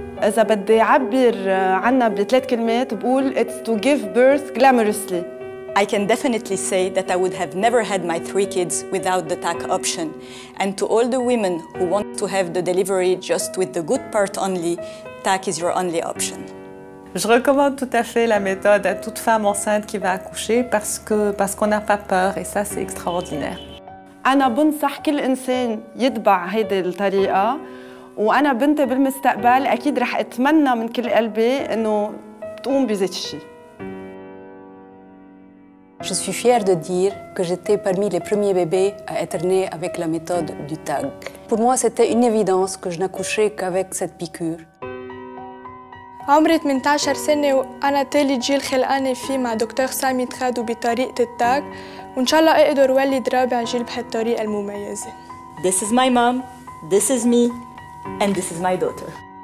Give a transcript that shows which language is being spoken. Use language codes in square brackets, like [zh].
[ar] إذا بدي أعبر عنها بثلاث كلمات بقول [en] it's to give birth glamorously. I can definitely say that I would have never had my 3 kids without the TAC option. And to all the women who want to have the delivery just with the good part only, TAC is your only option. [fr] Je recommande tout à fait la méthode à toute femme enceinte qui va accoucher parce qu'on n'a pas peur et ça c'est extraordinaire. [ar] أنا بنصح كل إنسان يتبع هيدي الطريقة وأنا بنتي بالمستقبل أكيد رح أتمنى من كل قلبي إنه تقوم بذات الشيء. [fr] Je suis fière de dire que j'étais parmi les premiers bébés à être nés avec la méthode du TAG. Pour moi, c'était une évidence que je n'accouchais qu'avec cette piqûre. [ar] عمري 18 سنة وأنا تالي جيل خلقانة فيه مع دكتور سامي تخادو بطريقة التاج وإن شاء الله أقدر ولد رابع جيل بهالطريقة المميزة. [en] This is my mom, this is me, and this is my daughter.